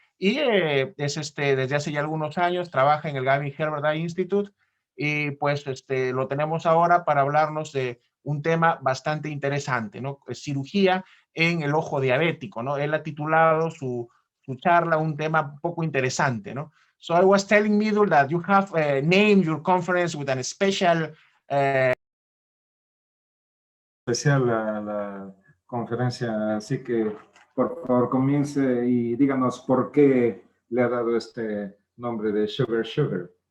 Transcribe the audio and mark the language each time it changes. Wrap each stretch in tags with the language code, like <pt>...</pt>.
<es>Y desde hace ya algunos años trabaja en el Gavin Herbert Eye Institute y pues lo tenemos ahora para hablarnos de un tema bastante interesante, ¿no? Cirugía en el ojo diabético, ¿no? Él ha titulado su charla un tema un poco interesante, ¿no?</es> <en>So I was telling Mitul that you have named your conference with an special</en> <es>la conferencia, así que por favor comience y díganos por qué le ha dado este nombre de Sugar Sugar.</es>